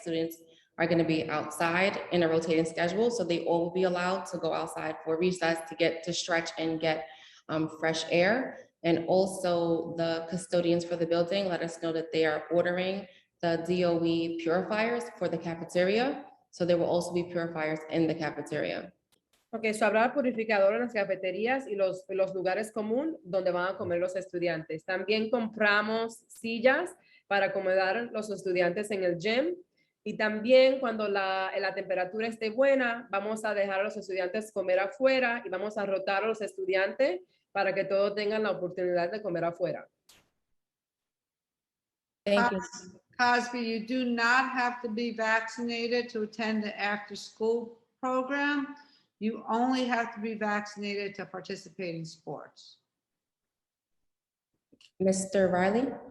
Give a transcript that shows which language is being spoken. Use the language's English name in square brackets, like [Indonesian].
[English] Students are going to be outside in a rotating schedule, so they all will be allowed to go outside for recess to get to stretch and get fresh air. And also the custodians for the building let us know that they are ordering the DOE purifiers for the cafeteria. So there will also be purifiers in the cafeteria. [Spanish] Ok, so habrá purificador en las cafeterías y los lugares comunes donde van a comer los estudiantes. También compramos sillas para acomodar a los estudiantes en el gym. Y también cuando la temperatura esté buena, vamos a dejar a los estudiantes comer afuera y vamos a rotar a los estudiantes para que todos tengan la oportunidad de comer afuera. [English] Thank you. Cosby, you do not have to be vaccinated to attend the after-school program. You only have to be vaccinated to participate in sports. Mr. Riley?